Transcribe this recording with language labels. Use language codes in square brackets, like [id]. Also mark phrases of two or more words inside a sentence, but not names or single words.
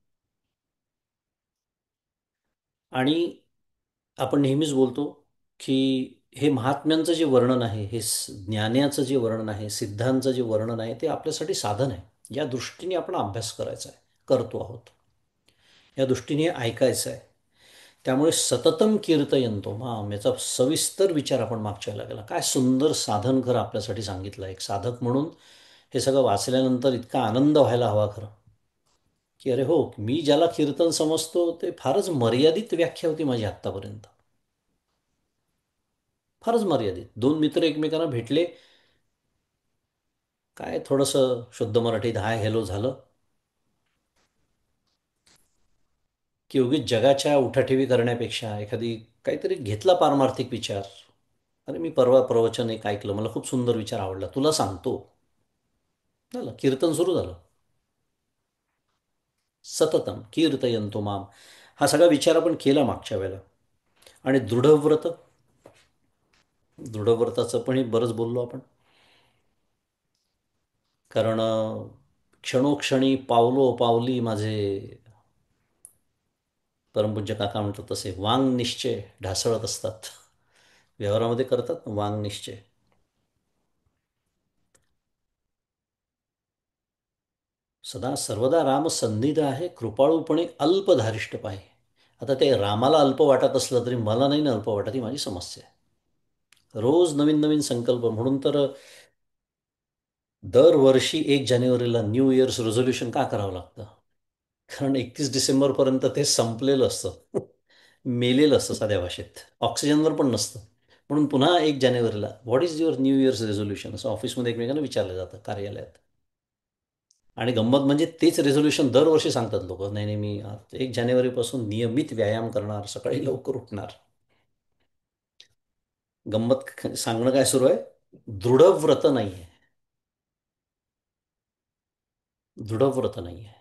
[mr] आणि आपण नेहमीच बोलतो की हे महात्म्यांचं जे वर्णन आहे, हे ज्ञानाचं जे वर्णन आहे, सिद्धांचं जे वर्णन आहे, ते आपल्यासाठी साधन आहे. या दृष्टीने आपण अभ्यास करायचा आहे, करतो आहोत. या दृष्टीने ऐकायचं आहे. त्यामुळे [sa] सततम कीर्तयन्तो माम [mr] याचा सविस्तर विचार आपण मागच्या वेळेला केला. काय सुंदर साधन खरं आपल्यासाठी सांगितलं. एक साधक म्हणून हे सगळं वाचल्यानंतर इतका आनंद व्हायला हवा खरं, की अरे हो, मी ज्याला कीर्तन समजतो ते फारच मर्यादित व्याख्या होती माझी आत्तापर्यंत. फारच मर्यादित. दोन मित्र एकमेकांना भेटले, काय थोडंसं शुद्ध मराठीत [en] hi hello [mr] झालं, की उगीच जगाच्या उठाठेवी करण्यापेक्षा एखादी काहीतरी घेतला पारमार्थिक विचार. अरे मी परवा प्रवचन एक ऐकलं, मला खूप सुंदर विचार आवडला, तुला सांगतो. झालं, कीर्तन सुरू झालं. [sa] सततम कीर्तयन्तो माम, [mr] हा सगळा विचार आपण केला मागच्या वेळेला. आणि दृढव्रत, दृढव्रताचं पण बरंच बोललो आपण. कारण क्षणोक्षणी पावलो पावली माझे परमपूज्य काका म्हणतात तसे वांग निश्चय ढासळत असतात. व्यवहारामध्ये करतात ना वांग निश्चय. सदा सर्वदा राम संनिध आहे, कृपाळूपणे अल्पधारिष्ट पाहे. आता ते रामाला अल्प वाटत असलं तरी मला नाही ना अल्प वाटत, ही माझी समस्या आहे. रोज नवीन नवीन संकल्प. म्हणून तर दरवर्षी 1 जानेवारीला [en] new year's resolution [mr] का करावं लागतं? कारण 31 डिसेंबरपर्यंत ते संपलेलं असतं. मेलेलं असतं साध्या भाषेत. ऑक्सिजनवर पण नसतं. म्हणून पुन्हा 1 जानेवारीला [en] what is your new year's resolution [mr] असं ऑफिसमध्ये एकमेकांना विचारलं जातं, कार्यालयात. आणि गंमत म्हणजे तेच रेझोल्युशन दरवर्षी सांगतात लोक. नाही नाही, मी 1 जानेवारीपासून नियमित व्यायाम करणार, सकाळी लवकर उठणार. गंमत सांगणं काय सुरू आहे? दृढव्रत नाही आहे. दृढव्रत नाही आहे.